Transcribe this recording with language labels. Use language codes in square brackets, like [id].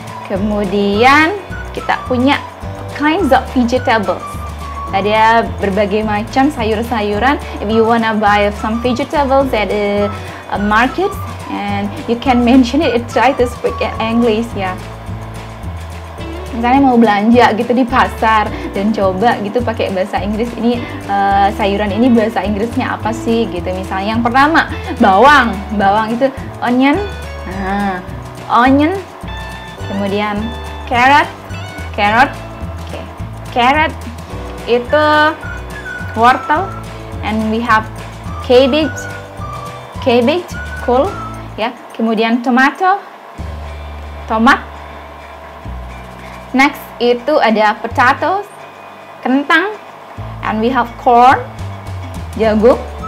[id] Kemudian kita punya kinds of vegetables. Ada berbagai macam sayur-sayuran. [en] If you wanna buy some vegetables at a market, and you can mention it, try to speak English ya. [id] Misalnya mau belanja gitu di pasar dan coba gitu pakai bahasa Inggris, ini sayuran ini bahasa Inggrisnya apa sih gitu. Misalnya yang pertama bawang itu onion. Nah, onion Kemudian carrot, carrot, okay. Carrot itu wortel, [en] and we have cabbage, cabbage, cool, ya. [id] Kemudian tomato, tomat. Next itu ada potatoes, kentang, [en] and we have corn, [id] jagung.